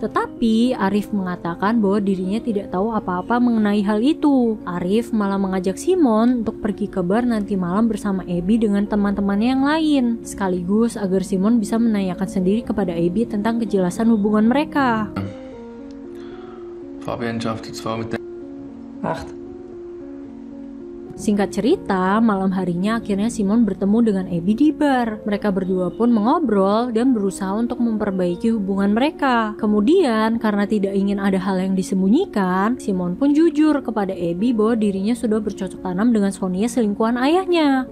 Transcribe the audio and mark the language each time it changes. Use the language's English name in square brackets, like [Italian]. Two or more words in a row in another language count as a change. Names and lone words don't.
[Indonesian] Tetapi Arif mengatakan bahwa dirinya tidak tahu apa-apa mengenai hal itu. Arif malah mengajak Simon untuk pergi ke bar nanti malam bersama Abby dengan teman-temannya yang lain, sekaligus agar Simon bisa menanyakan sendiri kepada Abby tentang kejelasan hubungan mereka. [German] Fabian schafft es zwar mit der... Wacht. [Indonesian] Singkat cerita, malam harinya akhirnya Simon bertemu dengan Abby di bar. Mereka berdua pun mengobrol dan berusaha untuk memperbaiki hubungan mereka. Kemudian, karena tidak ingin ada hal yang disembunyikan, Simon pun jujur kepada Abby bahwa dirinya sudah bercocok tanam dengan Sonia selingkuhan ayahnya.